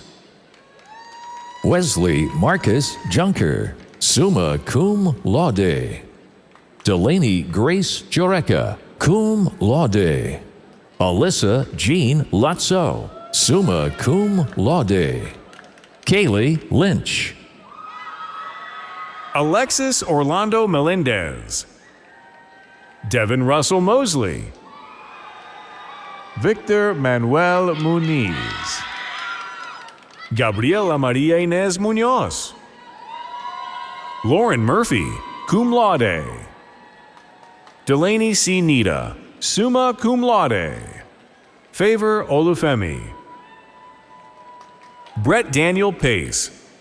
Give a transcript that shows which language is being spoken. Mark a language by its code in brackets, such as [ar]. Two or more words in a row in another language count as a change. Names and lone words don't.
[en] Wesley Marcus Junker, [la] summa cum laude. [en] Delaney Grace Jureka, [la] cum laude. [en] Alyssa Jean Lotso, [la] summa cum laude. [en] Kaylee Lynch. Alexis Orlando Melendez. Devin Russell Mosley. Victor Manuel Muniz. Gabriela Maria Inez Munoz. Lauren Murphy, [la] cum laude. [en] Delaney C. Nita, [la] summa cum laude. [en] Favor Olufemi. Brett Daniel Pace.